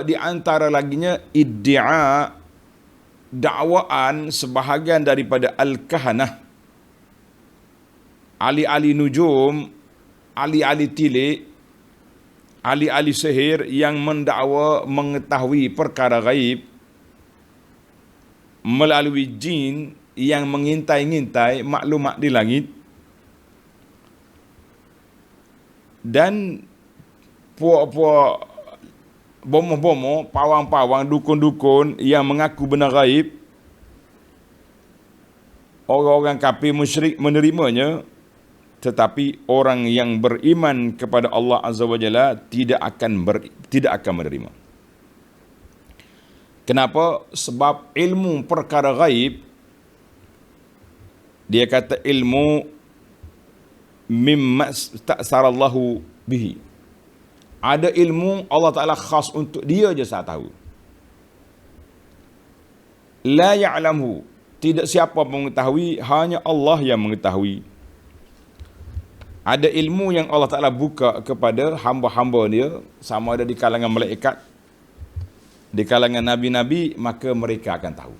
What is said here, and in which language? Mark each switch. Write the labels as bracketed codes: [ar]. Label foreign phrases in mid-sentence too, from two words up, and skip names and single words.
[ms] Di antara laginya iddia, dakwaan sebahagian daripada al-kahanah, ahli-ahli nujum, ahli-ahli tilik, ahli-ahli sihir yang mendakwa mengetahui perkara gaib melalui jin yang mengintai-ngintai maklumat di langit, dan puak-puak bomoh-bomoh, pawang-pawang, dukun-dukun yang mengaku benar gaib. Orang-orang kafir musyrik menerimanya, tetapi orang yang beriman kepada Allah [ar] عز وجل [ms] tidak akan menerima. Kenapa? Sebab ilmu perkara gaib, dia kata ilmu [ar] مما استأثر الله به. [ms] Ada ilmu Allah Ta'ala khas untuk dia je saat tahu. [ar] لا يعلمه, [ms] tidak siapa mengetahui, hanya Allah yang mengetahui. Ada ilmu yang Allah Ta'ala buka kepada hamba-hamba dia, sama ada di kalangan malaikat, di kalangan nabi-nabi, maka mereka akan tahu.